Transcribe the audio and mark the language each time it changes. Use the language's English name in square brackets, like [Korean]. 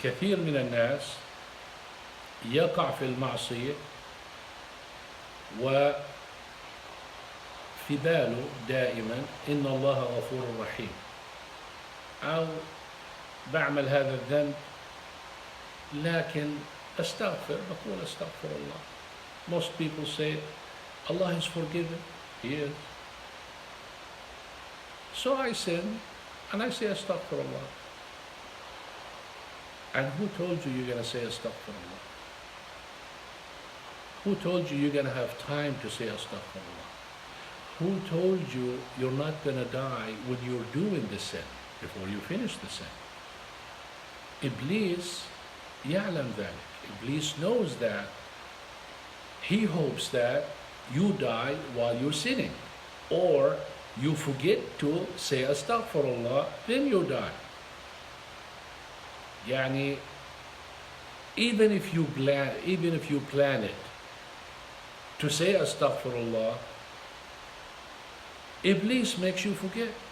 [Arabic] كثير من الناس يقع في المعصية وفي باله دائما إن الله غفور رحيم، أو بعمل هذا الذنب لكن بقول أستغفر الله. [English] Most people say Allah is forgiven. He is. So I sin and I say astaghfirullah. And who told you you're going to say astaghfirullah? Who told you you're going to have time to say astaghfirullah? Who told you you're not going to die when you're doing the sin, before you finish the sin? [Arabic] Iblis يعلم ذلك. [English] Iblis knows that. He hopes that you die while you're sinning, or you forget to say astaghfirullah, then you die. Yani, even if you plan it to say astaghfirullah, Iblis makes you forget.